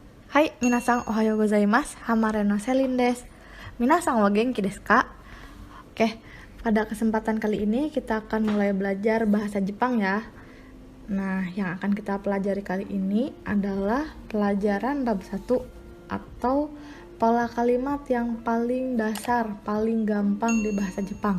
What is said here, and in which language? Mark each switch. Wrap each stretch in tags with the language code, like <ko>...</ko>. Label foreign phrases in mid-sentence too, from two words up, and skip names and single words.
<ja>はい、皆さんおはようございます。Hamare の Selin です。皆さんは元気ですか?</ja> <id>Oke, pada kesempatan kali ini kita akan mulai belajar bahasa Jepang ya. Nah, yang akan kita pelajari kali ini adalah pelajaran bab 1 atau pola kalimat yang paling dasar, paling gampang di bahasa Jepang.</id>